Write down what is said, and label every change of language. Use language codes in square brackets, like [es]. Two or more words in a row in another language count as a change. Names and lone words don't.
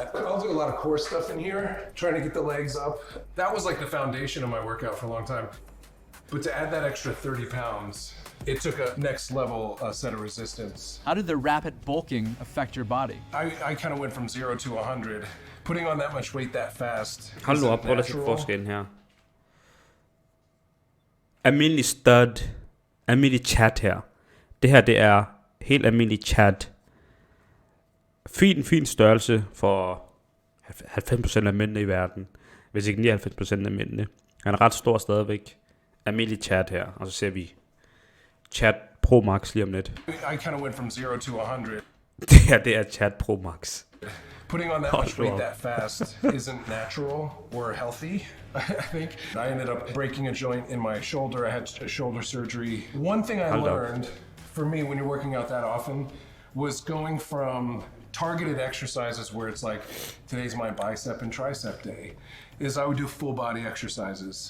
[en] I'll do a lot of core stuff in here, trying to get the legs up. That was like the foundation of my workout for a long time. But to add that extra 30 pounds, it took a next level set of resistance. How did the rapid bulking affect your body? I kind of went from 0 to 100. Putting on that much weight that fast. [da] Hold nu [en] isn't [da] op, prøv at se [en] natural. [da] forskellen her. Almindelig stud, almindelig chat her. Det her, det er helt almindelig chat. Fin størrelse for 90% af mændene i verden. Hvis ikke 99% af mændene. Han er ret stor stadigvæk. Almindelig chat her. Og så ser vi chat Pro Max lige om lidt. [en] I kind of went from 0 to 100. [da] Det her, det er Chat Pro Max. [en] Putting on that much weight that fast isn't natural or healthy, I think. I ended up breaking a joint in my shoulder. I had shoulder surgery. One thing I learned, for me, when you're working out that often, was going from targeted exercises where it's like, today's my bicep and tricep day, is I would do full body exercises.